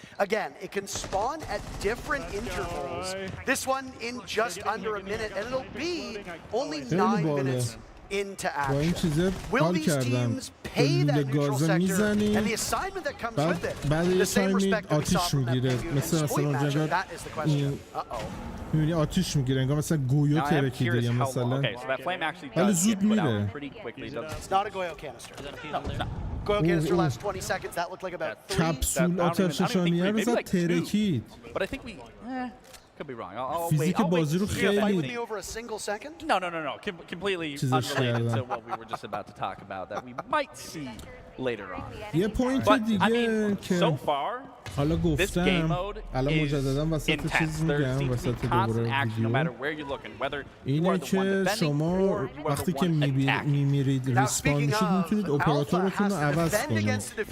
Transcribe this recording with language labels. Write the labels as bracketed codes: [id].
[en] Again, it can spawn at different intervals. This one in just under a minute, and it'll be only 9 minutes into action. Will these teams pay that neutral sector and the assignment that comes with it? The same respect that we saw from that previous split matchup, that is the question. [fa] می‌بینی آتیش میگیره انگار مثلا گویو ترکیده یا مثلا ولی زود میره. [en] It's not a Goyo canister. No. Goyo canister lasts 20 seconds. That looked like about 3. [fa] کپسول آتش نشانیه رو زد ترکید. [en] But I think we could be wrong. I'll [fa] فیزیک بازی رو خیلی [en] over a single second? No. Completely unrelated to what we were just about to talk about that we might see later on. [fa] یه پوینت دیگه که [en] so far [fa] حالا گفتم الان مجددا وسط چیز میگم وسط دوباره ویدیو اینه که شما وقتی که میمیرید ریسپان میشید میتونید اپراتورتون رو عوض کنید.